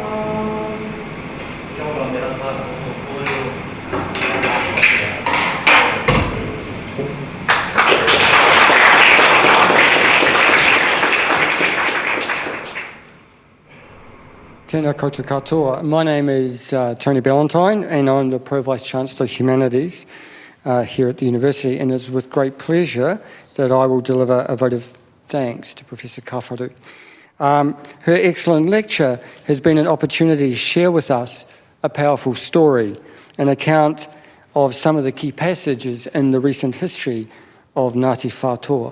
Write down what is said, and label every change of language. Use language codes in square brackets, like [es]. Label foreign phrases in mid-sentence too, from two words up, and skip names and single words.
[mi] Kia ora Merata, tō kōrero. Tēnā koutou katoa. [en] My name is Tony Ballantyne, and I'm the Pro-Vice-Chancellor of Humanities here at the University, and it's with great pleasure that I will deliver a vote of thanks to Professor Kawharu. Her excellent lecture has been an opportunity to share with us a powerful story, an account of some of the key passages in the recent history of Ngāti Whātua.